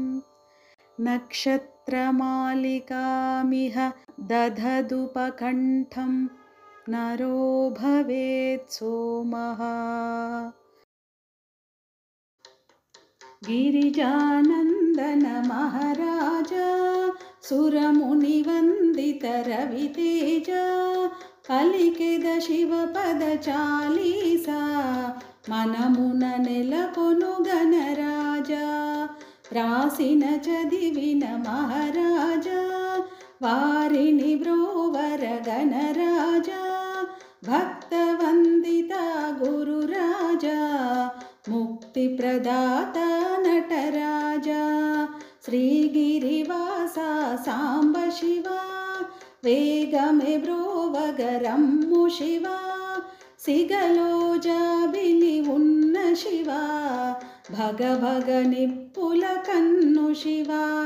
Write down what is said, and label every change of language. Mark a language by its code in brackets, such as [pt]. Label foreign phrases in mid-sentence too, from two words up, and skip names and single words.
[sa] नक्षत्रमालिकामिह दधदुपकण्ठं नरो भवेत् सोमः गिरिजानन्दन महाराज सुरमुनिवन्दितरवितेज [te] పలికెద శివపద చాలీసా మనమున నెలకొను గణరాజా రాసిన చదివిన మహారాజా వారిని బ్రోవర గణరాజా భక్తవందిత గురురాజా ముక్తి ప్రదాత నటరాజా శ్రీగిరివాస సాంబ శివా వేగమే బ్రోవగరమ్ము శివా సిగలో జాబిలి ఉన్న శివా భగ భగ నిప్పుల కన్ను శివా